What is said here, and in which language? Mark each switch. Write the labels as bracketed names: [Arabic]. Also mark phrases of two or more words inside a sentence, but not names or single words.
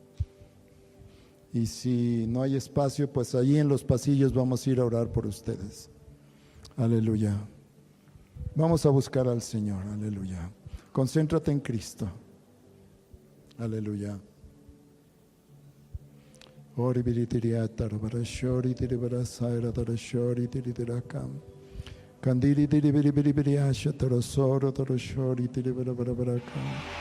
[Spanish] Y si no hay espacio, pues allí en los pasillos vamos a ir a orar por ustedes. Aleluya. Vamos a buscar al Señor. Aleluya. Concéntrate en Cristo. Aleluya. Ori biritiria tarbarashori tiribarasaira tarashori tirirakam. Kandiri tiribiribiriasha tarasoro tarashori tiribarabarakam.